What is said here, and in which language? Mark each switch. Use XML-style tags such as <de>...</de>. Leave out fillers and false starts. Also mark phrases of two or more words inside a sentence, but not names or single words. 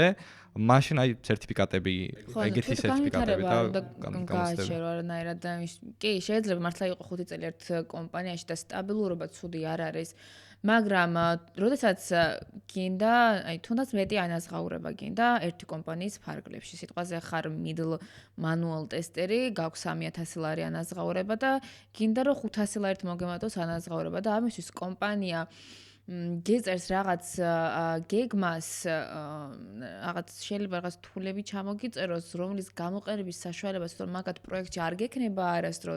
<ka>მაშინ აი სერტიფიკატები, ეგეთი სერტიფიკატები და გააჩერო არანაირად და კი, შეიძლება მართლა იყო 5 წელი ერთ კომპანიაში და სტაბილურობა ცუდი არ არის. მაგრამ როდესაც გინდა, აი თუნდაც მეტი ანაზღაურება გინდა ერთი კომპანიის ფარგლებში. სიტყვაზე ხარ</ka> <en>middle manual tester-</en> <ka>ი, გაქვს 3000 ლარი ანაზღაურება და გინდა რომ 500 ლარით მოგემატოს ანაზღაურება და ამისთვის კომპანია გეწერს რაღაც გეგმას, რაღაც შეიძლება რაღაც თულები ჩამოგიწეროს, რომლის გამოყენების საშუალებას თორემ მაგათ პროექტში არ გექნება არასდროს.</ka>